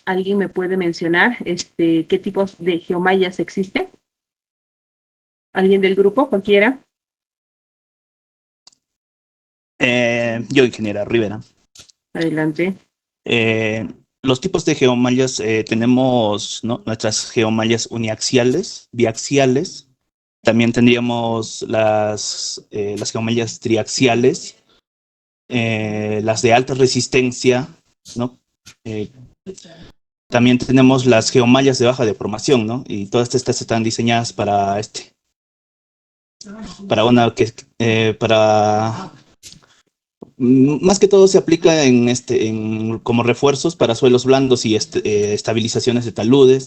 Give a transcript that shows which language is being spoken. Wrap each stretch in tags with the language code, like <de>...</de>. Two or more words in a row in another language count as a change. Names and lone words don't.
<es>¿Alguien me puede mencionar qué tipos de geomallas existen? ¿Alguien del grupo, cualquiera? Yo, ingeniera Rivera. Adelante. Los tipos de geomallas, tenemos, ¿no?, nuestras geomallas uniaxiales, biaxiales. También tendríamos las geomallas triaxiales, las de alta resistencia, ¿no? También tenemos las geomallas de baja deformación, ¿no? Y todas estas están diseñadas para más que todo se aplica como refuerzos para suelos blandos y estabilizaciones de taludes.</es>